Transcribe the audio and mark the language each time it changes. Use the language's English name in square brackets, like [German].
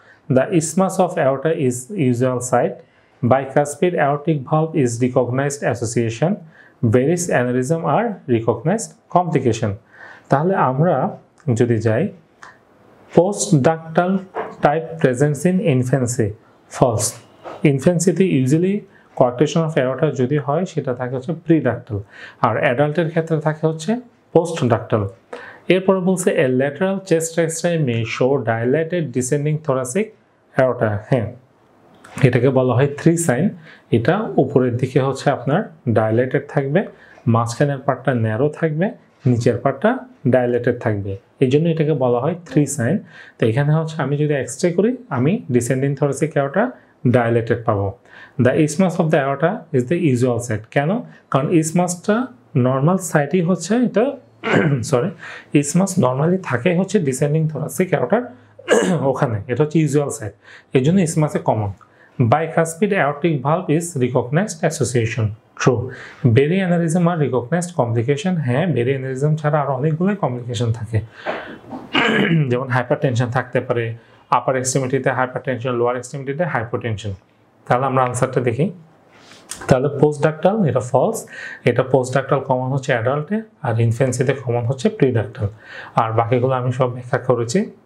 [English] The isthmus of aorta is usual site. Bicuspid aortic valve is recognized association. Various aneurysm are recognized complication. [Bangla] তাহলে আমরা যদি যাই [English] postductal type presents in infancy, false. [Bangla] ইনফ্যান্সিতে usually কোয়ার্কটেশন of aorta যদি হয় সেটা থাকে হচ্ছে প্রিডাক্টাল, আর অ্যাডাল্টের ক্ষেত্রে থাকে হচ্ছে পোস্টডাক্টাল। এরপরে বলছে [English] A lateral chest x-ray may show dilated descending thoracic aorta. [Bangla] হ্যাঁ, এটাকে বলা হয় 3 সাইন। এটা উপরের দিকে হচ্ছে আপনার ডাইলেটেড থাকবে, মাঝখানের পার্টটা ন্যারো থাকবে, নিচের পার্টটা ডাইলেটেড থাকবে, এই জন্য এটাকে বলা হয় 3 সাইন। তো এখানে হচ্ছে আমি যদি এক্স-রে করি আমি ডিসেন্ডিং থোরাসিক অ্যাওর্টা ডাইলেটেড পাবো। [English] The isthmus of the aorta is the usual site. [Bangla] কেন? কারণ ইসমাসটা নর্মাল সাইটই হচ্ছে এটা সরি ইসমাস নর্মালি থাকে হচ্ছে ডিসেন্ডিং থোরাসিক অ্যাওর্টার ওখানে, এটা হচ্ছে ইউজুয়াল সাইট, এই জন্য ইসমাসে common. [English] Bicuspid aortic valve is recognized association. True. Berry aneurysm are recognized complication. [Bangla] হ্যাঁ, berry aneurysm ছাড়া আরো অনেকগুলো কমপ্লিকেশন থাকে, যেমন হাইপারটেনশন থাকতে পারে, আপার এক্সট্রিমিটিতে হাইপারটেনশন, লোয়ার এক্সট্রিমিটিতে হাইপোটেনশন। তাহলে আমরা আনসারটা দেখি। তাহলে পোস্টডাক্টাল এটা ফলস, এটা পোস্টডাক্টাল কমন হচ্ছে অ্যাডাল্টে, আর ইনফ্যান্সিতে কমন হচ্ছে প্রিডাক্টাল, আর বাকিগুলো আমি সব ব্যাখ্যা করেছি।